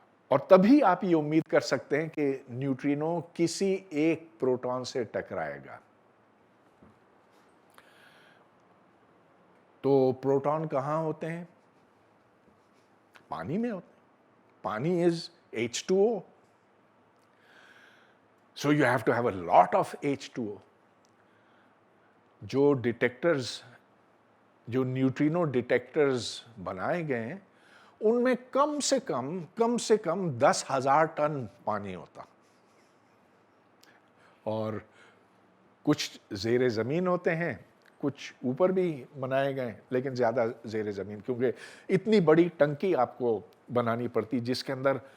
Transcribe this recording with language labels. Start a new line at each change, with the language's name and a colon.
Urdu: اور تبھی آپ یہ امید کر سکتے ہیں کہ نیوٹرینو کسی ایک پروٹون سے ٹکرائے گا. تو پروٹون کہاں ہوتے ہیں؟ پانی میں ہوتے ہیں. پانی از H2O.
English: So you have to have a lot of H2O.
Urdu: جو ڈیٹیکٹرز جو نیوٹرینو ڈیٹیکٹرز بنائے گئے ہیں ان میں کم سے کم 10,000 ٹن پانی ہوتا، اور کچھ زیر زمین ہوتے ہیں، کچھ اوپر بھی بنائے گئے، لیکن زیادہ زیر زمین، کیونکہ اتنی بڑی ٹنکی آپ کو بنانی پڑتی جس کے اندر